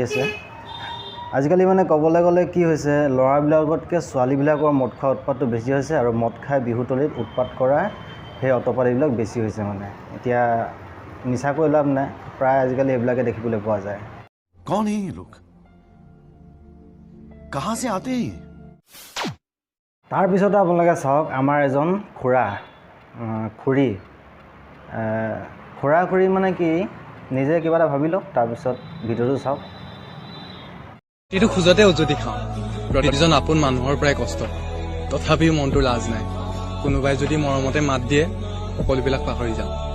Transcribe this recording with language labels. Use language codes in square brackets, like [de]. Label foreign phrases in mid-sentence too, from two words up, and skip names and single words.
[as] আছে আজিকালি মানে ক'বলৈ গ'লে কি হৈছে ল'ৰাবিলাকতকৈ ছোৱালীবিলাকৰ মদ খোৱা উৎপাতটো বেছি হৈছে আৰু মদ খাই বিহুতলিত উৎপাত কৰা সেই অতপালিবিলাক বেছি হৈছে মানে এতিয়া নিচা কৰি লাভ নাই প্ৰায় আজিকালি এইবিলাকে দেখিবলৈ পোৱা যায় [hi] कौन है ये लोग कहां से आते हैं [as] তাৰ পিছতে আপোনালোকে চাওক আমাৰ এজন খুৰী মানে কি নিজে কিবা এটা ভাবি লওক তাৰ পিছত ভিডিওটো চাওক এইটো খুজতে উজতি খাওঁ প্ৰতিজন আপোন মানুহৰ পৰাই কষ্ট তথাপিও মনটো লাজ নাই কোনোবাই যদি মৰমতে মাত দিয়ে সকলোবিলাক পাহৰি যাওঁ